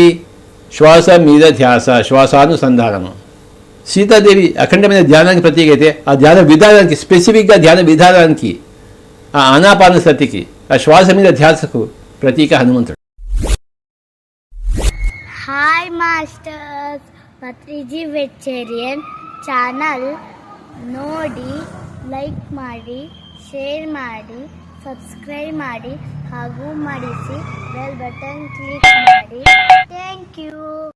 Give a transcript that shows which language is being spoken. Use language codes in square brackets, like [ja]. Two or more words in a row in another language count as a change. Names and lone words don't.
[te] శ్వాస మీద ధ్యాస, శ్వాసానుసంధానము. సీతాదేవి అఖండమైన ధ్యానానికి ప్రతీక అయితే, ఆ ధ్యాన విధానానికి, స్పెసిఫిక్గా ధ్యాన విధానానికి, ఆ ఆనాపానసతికి, ఆ శ్వాస మీద ధ్యాసకు ప్రతీక హనుమంతుడు. [en] Hi masters, [kn] ಪತ್ರಿಜಿ ವೆಚ್ಚೇರಿಯನ್ ಚಾನಲ್ ನೋಡಿ, ಲೈಕ್ ಮಾಡಿ, ಶೇರ್ ಮಾಡಿ, ಸಬ್ಸ್ಕ್ರೈಬ್ ಮಾಡಿ ಹಾಗೂ ಮಾಡಿಸಿ [en] bell button click [kn] ಮಾಡಿ. [en] thank you.